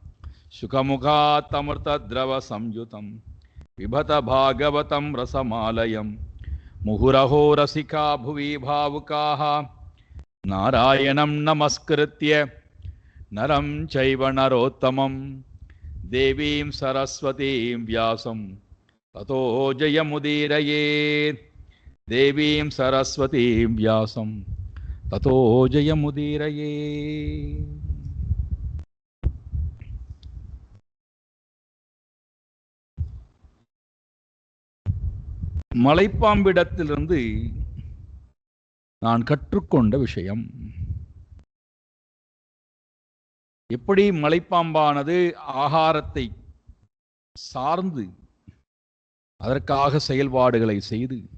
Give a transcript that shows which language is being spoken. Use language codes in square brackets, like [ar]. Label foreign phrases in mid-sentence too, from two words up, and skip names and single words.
[sa] सुखमुखात्तमृतद्रवसंयुतं पिबत भागवतं रसमालयं मुहुरहो रसिका भुवि भावुकाः नारायणं नमस्कृत्य नरं चैव नरोत्तमं देवीं सरस्वतीं व्यासं ततो जयमुदीरयेत्। देवीं सरस्वतीं व्यासं ततो जयमुदीरयेत्। [ta] மலைப்பாம்பிடத்திலிருந்து நான் கற்றுக்கொண்ட விஷயம். எப்படி மலைப்பாம்பானது ஆகாரத்தை சார்ந்து அதற்காக செயல்பாடுகளை செய்து